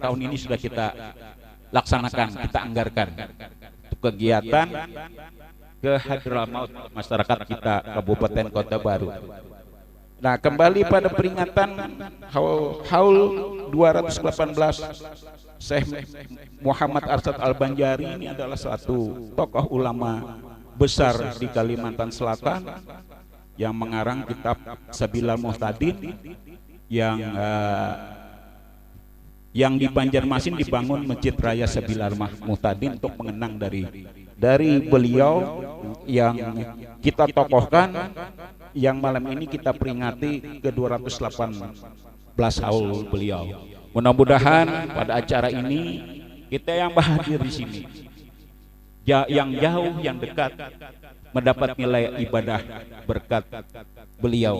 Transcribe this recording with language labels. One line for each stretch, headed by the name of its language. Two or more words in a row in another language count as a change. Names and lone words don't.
Indonesian: Tahun ini sudah kita laksanakan, kita anggarkan untuk kegiatan ke Hadral Maut masyarakat kita Kabupaten Kota Baru. Nah, kembali pada peringatan Haul 218, Syekh Muhammad Arsyad Al-Banjari ini adalah satu tokoh ulama besar di Kalimantan Selatan yang mengarang kitab Sabilal Muhtadin yang di Banjarmasin dibangun Masjid Raya Sabilal Muhtadin untuk mengenang dari beliau yang kita tokohkan, yang malam ini kita peringati ke 218 haul beliau. Mudah-mudahan pada acara ini kita yang hadir di sini, yang jauh, yang dekat, mendapat nilai ibadah berkat beliau.